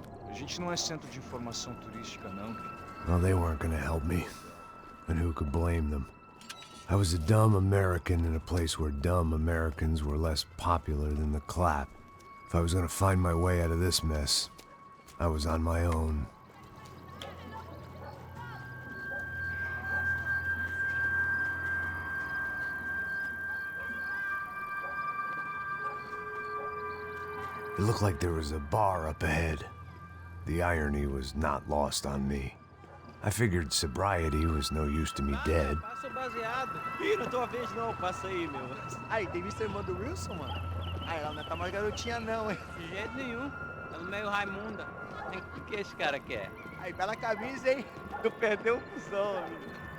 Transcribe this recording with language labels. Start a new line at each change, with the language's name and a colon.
Portuguese: A gente não é centro de informação turística, não.
English: Well, they weren't gonna help me. And who could blame them? I was a dumb American in a place where dumb Americans were less popular than the clap. If I was gonna find my way out of this mess, I was on my own. It looked like there was a bar up ahead. The irony was not lost on me. I figured sobriety was no use to me dead.
Portuguese: Passa o baseado. Ih, não tô a vez não. Passa aí, meu. Aí, tem visto a irmã do Wilson, mano? Aí, ela não tá mais garotinha não, hein? De jeito nenhum. Tá meio Raimunda. O que esse cara quer? Aí, bela camisa, hein? Tu perdeu o cuzão, amigo.